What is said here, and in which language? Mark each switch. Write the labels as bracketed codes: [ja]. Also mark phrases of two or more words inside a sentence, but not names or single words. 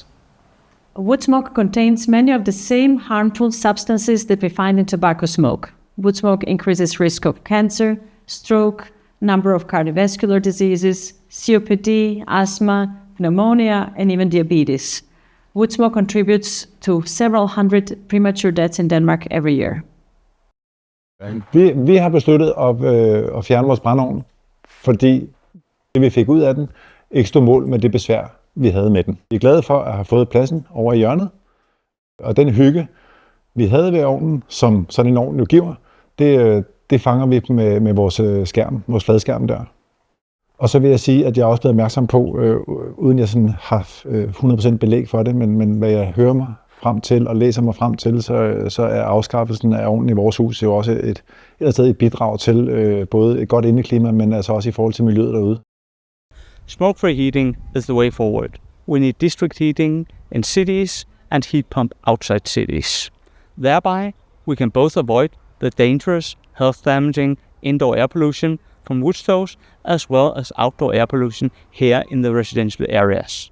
[en] Wood smoke contains many of the same harmful substances that we find in tobacco smoke. Wood smoke increases risk of cancer, stroke, number of cardiovascular diseases, COPD, asthma, pneumonia, and even diabetes. Wood smoke contributes to several hundred premature deaths in Denmark every year. [da] Vi har besluttet at fjerne vores brændeovn, fordi det vi fik ud af den ikke stod mål med det besvær, vi havde med den. Vi er glade for at have fået pladsen over i hjørnet, og den hygge, vi havde ved ovnen, som sådan en ovn jo giver, det fanger vi med vores skærm, vores fladskærm der. Og så vil jeg sige, at jeg er også blevet opmærksom på, uden jeg sådan har 100% belæg for det, men hvad jeg hører mig frem til og læser mig frem til, så er afskaffelsen af ovnen i vores hus jo også et bidrag til både et godt indeklima, men altså også i forhold til miljøet derude. [en] Smoke-free heating is the way forward. We need district heating in cities and heat pump outside cities. Thereby, we can both avoid the dangerous, health-damaging indoor air pollution from wood stoves as well as outdoor air pollution here in the residential areas.